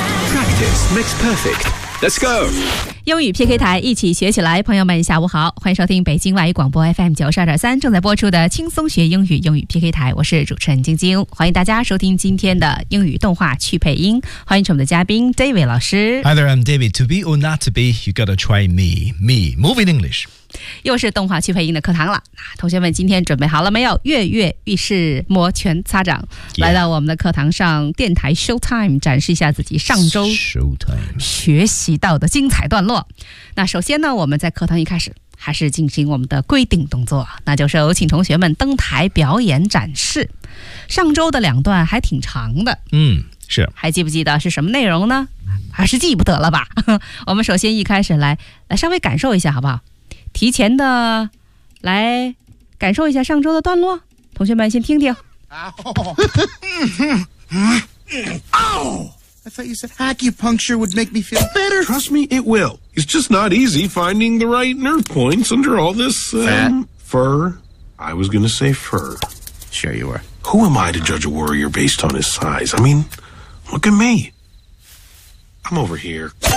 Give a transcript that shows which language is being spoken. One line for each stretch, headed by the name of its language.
English: Practice makes perfect. Let's go.
Chinese: 英语 PK 台，一起学起来。朋友们下午好，欢迎收听北京外语广播 FM 92.3正在播出的轻松学英语，英语 PK 台，我是主持人晶晶，欢迎大家收听今天的英语动画去配音，欢迎我们的嘉宾 David 老师。
English: Hi there, I'm David. To be or not to be, you gotta try me. Me, moving English.
Chinese: 又是动画去配音的课堂了，同学们今天准备好了没有？跃跃欲试，摩拳擦掌，来到我们的课堂上，电台 Showtime 展示一下自己上周
English: Showtime
Chinese: 学习到的精彩段落。那首先呢，我们在课堂一开始还是进行我们的规定动作，那就是有请同学们登台表演展示。上周的两段还挺长的，嗯，是，还记不记得是什么内容呢？还是记不得了吧。我们首先一开始来稍微感受一下好不好，提前的来感受一下上周的段落，同学们先听听。
English: Ow! I thought you said acupuncture would make me feel better. Trust me, it will. It's just not easy finding the right nerve points under all this, fur. I was gonna say fur. Sure you were. Who am I to judge a warrior based on his size? I mean, look at me. I'm over here.